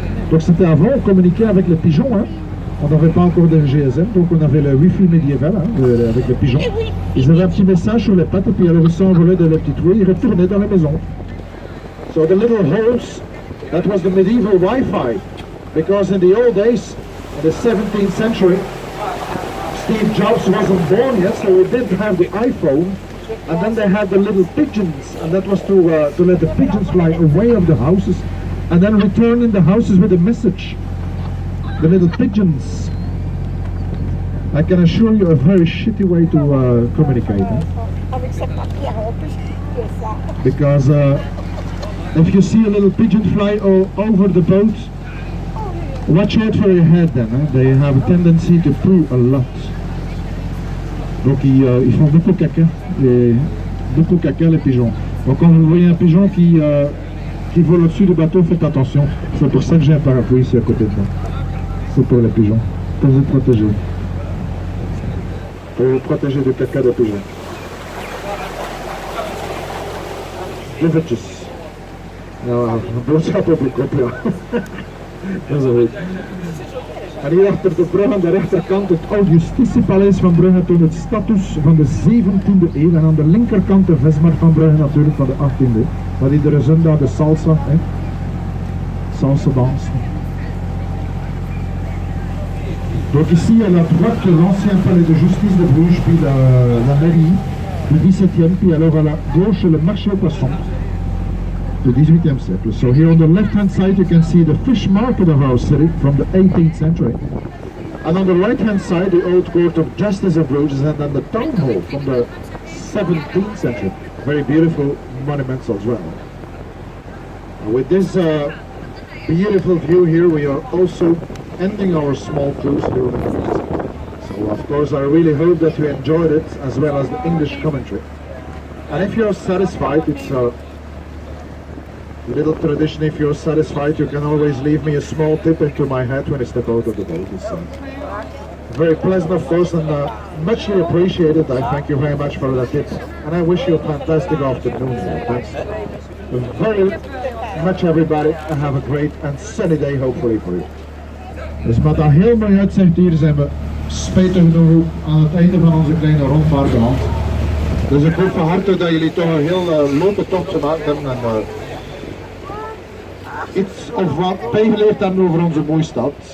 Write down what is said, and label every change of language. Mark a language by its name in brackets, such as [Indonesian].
[French] Donc c'était avant, on communiquait avec les pigeons. Hein. On n'avait pas encore de GSM, donc on avait le Wi-Fi médiéval hein, avec les pigeons. Ils avaient un petit message sur les pattes et puis alors ils s'envolaient de la petite rouille, ils retournaient dans la maison. [English] So the little holes, that was the medieval Wi-Fi. Because in the old days, in the 17th century, Steve Jobs wasn't born yet, so we didn't have the iPhone. And then they had the little pigeons, and that was to let the pigeons fly away of the houses, and then return in the houses with a message. The little pigeons. I can assure you a very shitty way to communicate. Huh? Because if you see a little pigeon fly over the boat, watch out for your head then. Huh? They have a tendency to poo a lot. [French] Donc ils font beaucoup caca, les pigeons. Donc quand vous voyez un pigeon qui vole au-dessus du bateau, faites attention. C'est pour ça que j'ai un parapluie ici à côté de moi. C'est pour les pigeons, pour vous protéger. Pour vous protéger du caca des pigeons. [Dutch] Eventjes. Nou, een boodschap heb ik op, ja. Dat is goed. En hier achter de brug aan de rechterkant het oude justitiepaleis van Brugge toen het status van de 17e eeuw. En aan de linkerkant de vismarkt van Brugge natuurlijk van de 18e eeuw. Waar iedere zondag de salsa, hè. Salsa dansen. [French] Donc ici à la droite l'ancien palais de justice de Bruges, puis la mairie du 17e, puis alors à la gauche le marché aux poissons du 18e siècle. [English] So here on the left hand side you can see the fish market of our city from the 18th century. And on the right hand side the old court of justice of Bruges, and then the town hall from the 17th century. Very beautiful monuments as well. And with this beautiful view here we are also ending our small cruise here in the Netherlands. So of course I really hope that you enjoyed it as well as the English commentary. And if you're satisfied, it's a little tradition, if you're satisfied you can always leave me a small tip into my hat when I step out of the boat. It's very pleasant of course and muchly appreciated. I thank you very much for that tip and I wish you a fantastic afternoon. Thanks very much everybody and have a great and sunny day hopefully for you. [Dutch] Dus met dat heel mooi uitzicht hier zijn we spijtig genoeg aan het einde van onze kleine rondvaart beland. Dus ik hoop van harte dat jullie toch een heel leuke tocht gemaakt hebben en iets of wat bijgeleerd hebben over onze mooie stad.